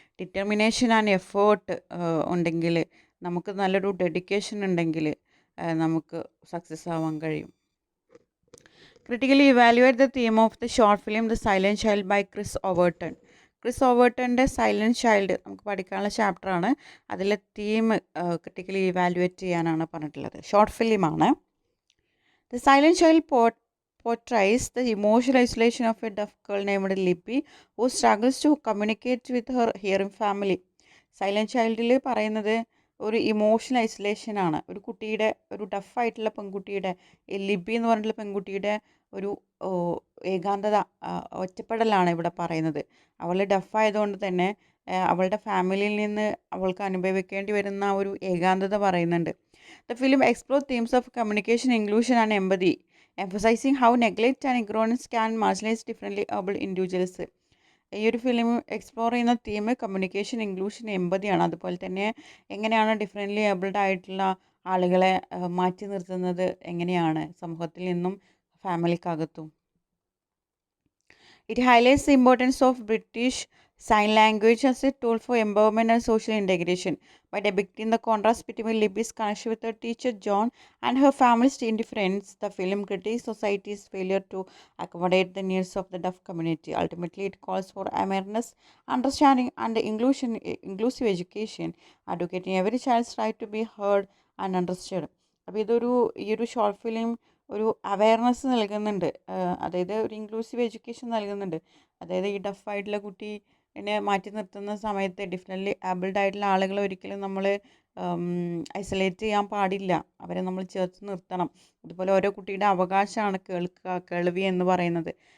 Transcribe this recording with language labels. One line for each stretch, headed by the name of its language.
Malayalam: Determination and effort ഉണ്ടെങ്കിൽ, നമുക്ക് നല്ലൊരു ഡെഡിക്കേഷൻ ഉണ്ടെങ്കിൽ നമുക്ക് സക്സസ് ആവാൻ കഴിയും.
English: Critically evaluate the theme of the short film the silent child by Chris Overton.
Malayalam: Chris ഓവേർട്ടൻ്റെ silent child നമുക്ക് പഠിക്കാനുള്ള ചാപ്റ്ററാണ്. അതിലെ തീം ക്രിട്ടിക്കലി ഇവാലുവേറ്റ് ചെയ്യാനാണ് പറഞ്ഞിട്ടുള്ളത്. ഷോർട്ട് ഫിലിമാണ്.
English: The silent child portrays the emotional isolation of a deaf girl named Libby who struggles to communicate with her hearing family.
Malayalam: Silent ചൈൽഡിൽ പറയുന്നത് ഒരു emotional ഐസൊലേഷനാണ്. ഒരു കുട്ടിയുടെ, ഒരു ഡഫായിട്ടുള്ള പെൺകുട്ടിയുടെ, ലിബി എന്ന് പറഞ്ഞിട്ടുള്ള പെൺകുട്ടിയുടെ ഒരു ഏകാന്തത, ഒറ്റപ്പെടലാണ് ഇവിടെ പറയുന്നത്. അവൾ ഡഫായതുകൊണ്ട് തന്നെ അവളുടെ ഫാമിലിയിൽ നിന്ന് അവൾക്ക് അനുഭവിക്കേണ്ടി വരുന്ന ഒരു ഏകാന്തത പറയുന്നുണ്ട്.
English: The film explore themes of communication, inclusion and empathy, emphasizing how neglect and ignorance can marginalize differently abled individuals.
Malayalam: ഈ ഒരു ഫിലിം എക്സ്പ്ലോർ ചെയ്യുന്ന തീം കമ്മ്യൂണിക്കേഷൻ, ഇൻക്ലൂഷൻ, എമ്പതിയാണ്. അതുപോലെ തന്നെ എങ്ങനെയാണ് ഡിഫറെൻ്റ്ലി ഏബിൾഡ് ആയിട്ടുള്ള ആളുകളെ മാറ്റി നിർത്തുന്നത്, എങ്ങനെയാണ് സമൂഹത്തിൽ നിന്നും ഫാമിലിക്കകത്തും.
English: It highlights the importance of British Sign Language as a tool for empowerment and social integration by depicting the contrast between Libby's connection with her teacher John and her family's indifference. The film critiques society's failure to accommodate the needs of the deaf community. Ultimately, it calls for awareness, understanding, and inclusive education, advocating every child's right to be heard and understood.
Malayalam: അപ്പോൾ ഈ ഒരു short film ഒരു awareness നൽകുന്നുണ്ട്. അതായത് ഒരു inclusive education നൽകുന്നുണ്ട്. അതായത് ഈ ഡഫായിട്ടുള്ള കുട്ടീനെ മാറ്റി നിർത്തുന്ന സമയത്ത് ഡിഫറെൻ്റ്ലി ആബിൾഡ് ആയിട്ടുള്ള ആളുകളെ ഒരിക്കലും നമ്മൾ ഐസൊലേറ്റ് ചെയ്യാൻ പാടില്ല. അവരെ നമ്മൾ ചേർത്ത് നിർത്തണം. അതുപോലെ ഓരോ കുട്ടിയുടെ അവകാശമാണ് കേൾവി എന്ന് പറയുന്നത്.